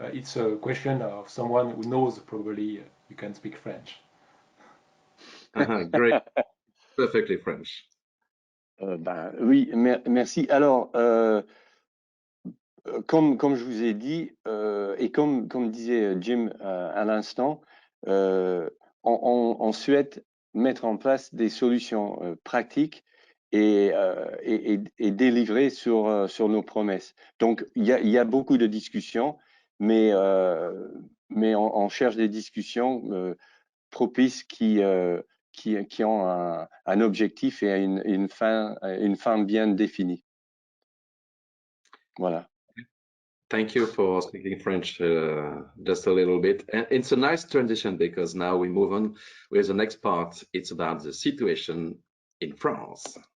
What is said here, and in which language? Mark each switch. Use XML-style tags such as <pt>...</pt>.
<en>It's a question of someone who knows, probably you can speak French. Great, perfectly French.</en> <fr>Oui, merci. Alors, comme je vous ai dit, et comme disait Jim à l'instant, on souhaite mettre en place des solutions pratiques et délivrer sur nos promesses. Donc, il y a beaucoup de discussions, mais on cherche des discussions propices qui ont un objectif et une fin bien définie. Voilà.</fr> <en>Thank you for speaking French just a little bit. And it's a nice transition because now we move on with the next part. It's about the situation in France.</en>